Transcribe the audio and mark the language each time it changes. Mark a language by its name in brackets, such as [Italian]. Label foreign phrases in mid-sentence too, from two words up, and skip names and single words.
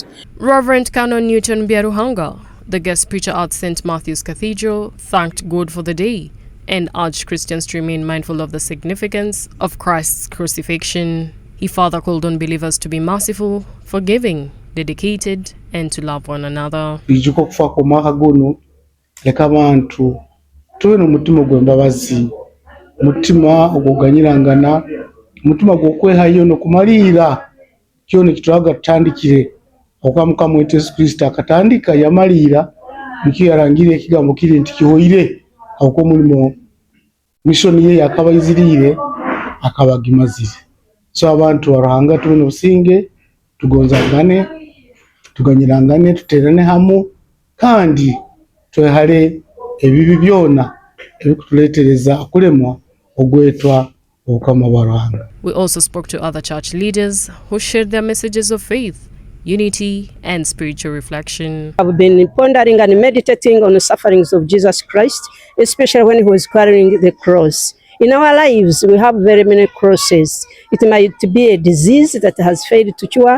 [English] Reverend Canon Newton Byaruganga, the guest preacher at St. Matthew's Cathedral, thanked God for the day and urged Christians to remain mindful of the significance of Christ's crucifixion. He further called on believers to be merciful, forgiving, dedicated, and to love one another. [Tooro] Ijuko kufa kwa mwaka guno leka abantu tuwe n'umutima gw'embabazi, umutima oguganyirangana, umutima gw'okwehayo n'okumalira kyona kitwaga tutandikire okamuka mu Yesu Kristo akatandika yamalira nikyo yarangire ekigambo kiri nti kihoire ako mulimo mission ye yakabayizirire akabagimazire. So abantu barahanga tuwe n'obusinge tugonzagane, tuganyirangane, tuterane hamu, kandi twehale ebibi byona ebikutuletereza kulemwa ogwetwa obukama bwaranga. [English] We also spoke to other church leaders who shared their messages of faith, unity, and spiritual reflection. I've been pondering and meditating on the sufferings of Jesus Christ, especially when he was carrying the cross. In our lives, we have very many crosses. It might be a disease that has failed to cure.